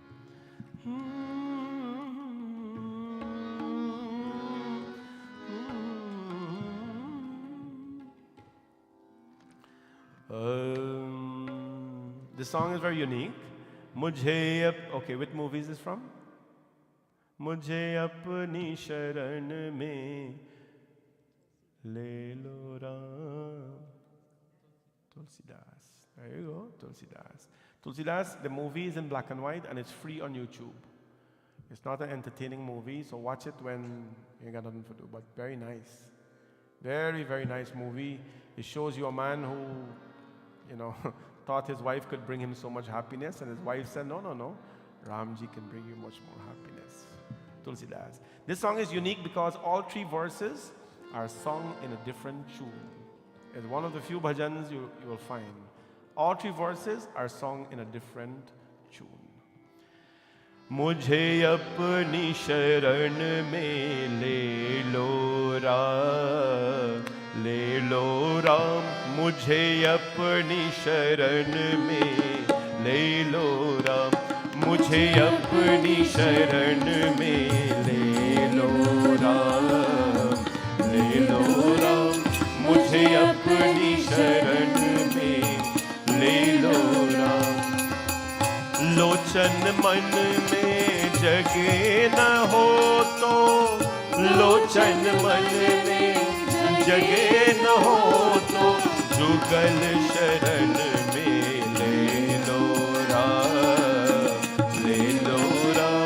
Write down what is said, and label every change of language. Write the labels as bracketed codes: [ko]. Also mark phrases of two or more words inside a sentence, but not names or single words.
[en] This song is very unique. Okay, which movie is this from? [hi] मुझे अपनी शरण में ले लो राम. [en] Tulsidas. There you go, Tulsidas. Tulsidas, the movie is in black and white and it's free on YouTube. It's not an entertaining movie, so watch it when you got nothing to do, but very nice. Very, very nice movie. It shows you a man who, you know, thought his wife could bring him so much happiness, and his wife said, no, no, no, Ramji can bring you much more happiness. Tulsidas. This song is unique because all three verses are sung in a different tune. It's one of the few bhajans you will find. All three verses are sung in a different tune. [hi] मुझे अपनी शरण में ले लो राम, ले लो राम. मुझे अपनी शरण में ले लो राम, मुझे अपनी शरण में ले लो राम, ले लो राम. मुझे अपनी शरण में ले लो राम. लोचन मन में जगे न हो तो, लोचन मन में जगे न हो तो, जुगल शरण में ले लो राम, ले लो राम.